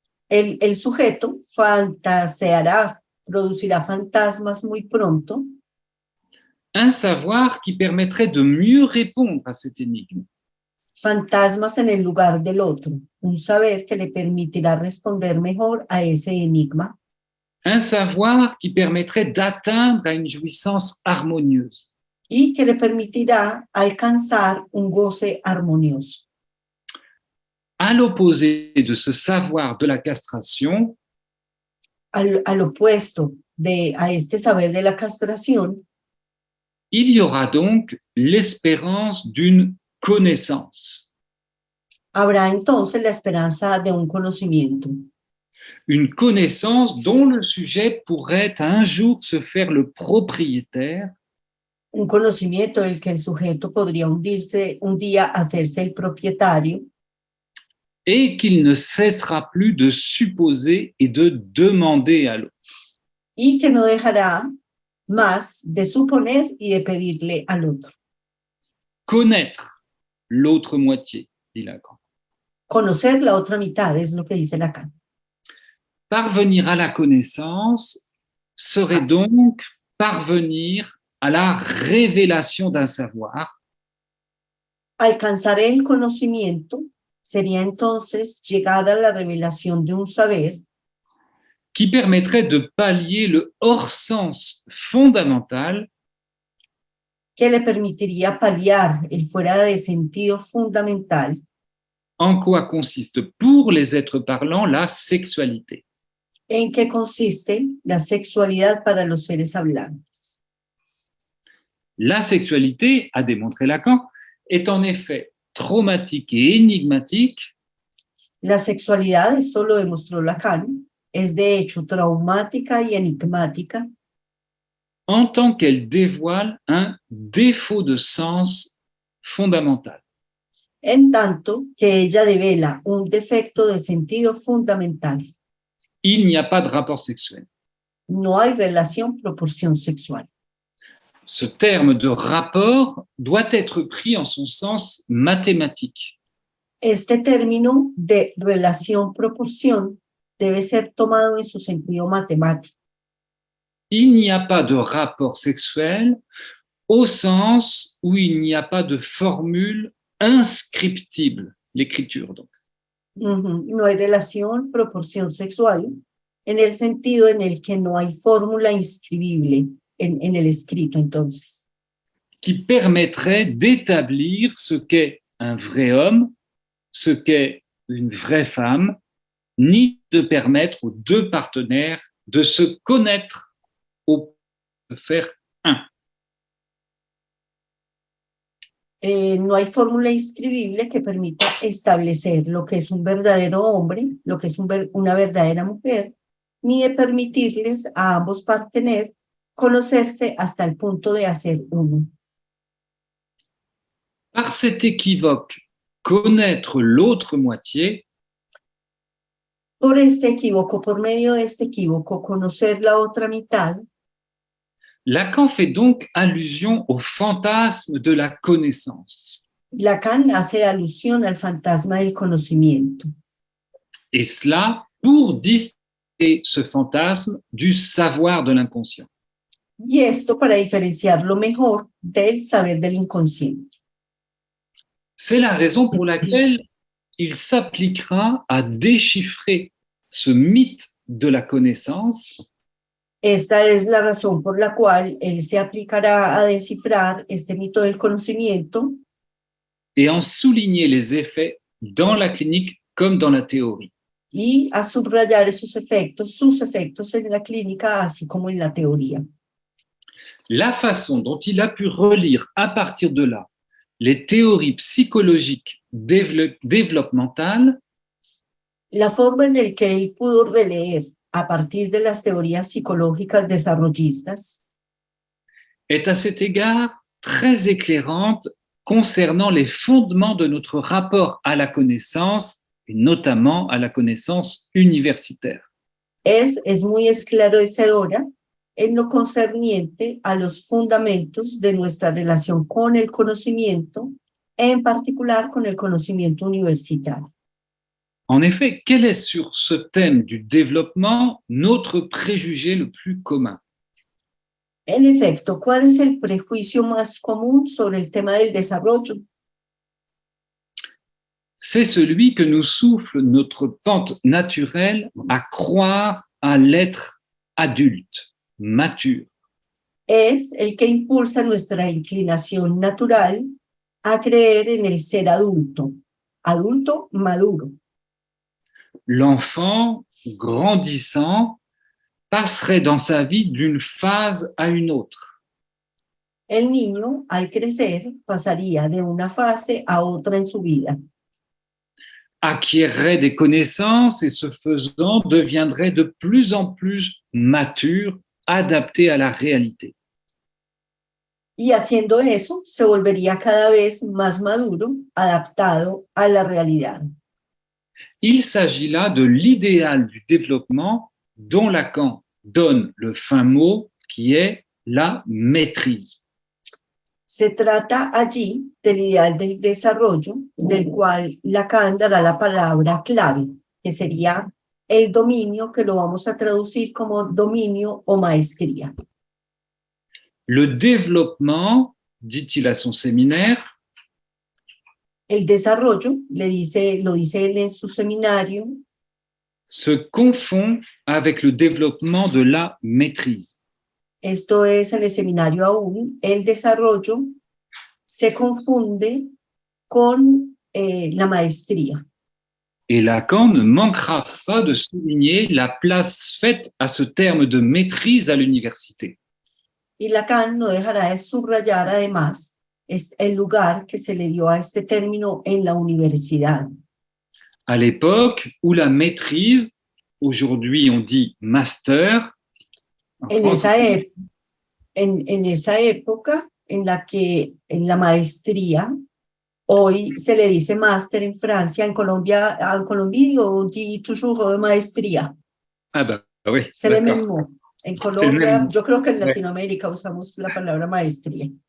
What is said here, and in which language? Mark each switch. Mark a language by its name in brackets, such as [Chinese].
[Spanish] el sujeto fantaseará, producirá fantasmas muy pronto, [French] un savoir qui permettrait de mieux répondre à cette énigme. [Spanish] fantasmas en el lugar del otro, un saber que le permitirá responder mejor a ese enigma, [French] Un savoir qui permettrait d'atteindre à une jouissance harmonieuse. [Spanish] y que le permitirá alcanzar un goce armonioso. [French] À l'opposé de ce savoir de la castration, [Spanish] Al opuesto a este saber de la castración, [French] il y aura donc l'espérance d'une connaissance. [Spanish] habrá entonces la esperanza de un conocimiento. [French] Une connaissance dont le sujet pourrait un jour se faire le propriétaire [Spanish] Un conocimiento del que el sujeto podría hundirse un día, hacerse el propietario, [French] et qu'il ne cessera plus de supposer et de demander à l'autre. [Spanish] y que no dejará más de suponer y de pedirle al otro. [French] Connaître l'autre moitié, dit Lacan. [Spanish] Conocer la otra mitad es lo que dice Lacan. [French] Parvenir à la connaissance serait donc parvenir à la révélation d'un savoir [Spanish] Alcanzar el conocimiento sería entonces llegar a la revelación de un saber [French] qui permettrait de pallier le hors-sens fondamental [Spanish] que le permitiría paliar el fuera de sentido fundamental [French] en quoi consiste pour les êtres parlants la sexualité. [Spanish] en que consiste la sexualidad para los seres hablantes. [French] La sexualité, a démontré Lacan, est en effet traumatique et énigmatique [Spanish] La sexualidad, esto lo demostró Lacan, es de hecho traumática y enigmática [French] en tant qu'elle dévoile un défaut de sens fondamental. [Spanish] en tanto que ella devela un defecto de sentido fundamental. [French] Il n'y a pas de rapport sexuel. [Spanish] No hay relación proporción sexual. [French] Ce terme de rapport doit être pris en son sens mathématique. [Spanish] Este término de relación proporción debe ser tomado en su sentido matemático. [French] il n'y a pas de rapport sexuel au sens où il n'y a pas de formule inscriptible, l'écriture donc. [Spanish] No hay relación, proporción sexual, en el sentido en el que no hay fórmula inscribible en el escrito, entonces. [French] Qui permettrait d'établir ce qu'est un vrai homme, ce qu'est une vraie femme, ni de permettre aux deux partenaires de se connaître au point de faire un. [Spanish] No hay fórmula inscribible que permita establecer lo que es un verdadero hombre, lo que es una verdadera mujer, ni de permitirles a ambos partener conocerse hasta el punto de hacer uno. [French] Par cet équivoque, connaître l'autre moitié, [Spanish] Por este equívoco, por medio de este equívoco, conocer la otra mitad, [French] Lacan fait donc allusion au fantasme de la connaissance. [Spanish] Lacan hace alusión al fantasma del conocimiento. [French] Et cela pour distinguer ce fantasme du savoir de l'inconscient. [Spanish] Y esto para diferenciarlo mejor del saber del inconsciente. [French] C'est la raison pour laquelle il s'appliquera à déchiffrer ce mythe de la connaissance [Spanish] Esta es la razón por la cual él se aplicará a descifrar este mito del conocimiento [French] et en souligner les effets dans la clinique comme dans la théorie. [Spanish] y a subrayar sus efectos en la clínica, así como en la teoría. [French] La façon dont il a pu relire à partir de là les théories psychologiques développementales [Spanish] La forma en la que él pudo releer a partir de las teorías psicológicas desarrollistas [French] est à cet égard très éclairante concernant les fondements de notre rapport à la connaissance, et notamment à la connaissance universitaire. [Spanish] es muy esclarecedora en lo concerniente a los fundamentos de nuestra relación con el conocimiento, en particular con el conocimiento universitario. [French] En effet, quel est sur ce thème du développement notre préjugé le plus commun? [Spanish] En efecto, ¿cuál es el prejuicio más común sobre el tema del desarrollo? [French] C'est celui que nous souffle notre pente naturelle à croire à l'être adulte, mature. [Spanish] Es el que impulsa nuestra inclinación natural a creer en el ser adulto, adulto maduro. [French] L'enfant grandissant passerait dans sa vie d'une phase à une autre. [Spanish] El niño, al crecer, pasaría de una fase a otra en su vida. [French] Acquierrait des connaissances et ce faisant deviendrait de plus en plus mature, adapté à la réalité. [Spanish] Y haciendo eso, se volvería cada vez más maduro, adaptado a la realidad. [French] Il s'agit là de l'idéal du développement dont Lacan donne le fin mot qui est la maîtrise. [Spanish] Se trata allí del ideal del desarrollo, del cual Lacan dará la palabra clave, que sería el dominio, que lo vamos a traducir como dominio o maestría. [French] Le développement, dit-il à son séminaire, [Spanish] El desarrollo, lo dice él en su seminario, [French] se confond avec le développement de la maîtrise. [Spanish] esto es en el seminario aún, el desarrollo se confunde con la maestría. [French] Et Lacan ne manquera pas de souligner la place faite à ce terme de maîtrise à l'université. [Spanish] Y Lacan no dejará de subrayar además el lugar que se le dio a este término en la universidad. [French] À l'époque où la maîtrise, aujourd'hui on dit master, [Spanish] En esa época en la que en la maestría, hoy se le dice máster en Francia, en Colombia [French] on dit toujours [Spanish] maestría. [French] Ah ben oui, C'est le d'accord. même mot. [Spanish] En Colombia, yo creo que en Latinoamérica usamos la palabra maestría.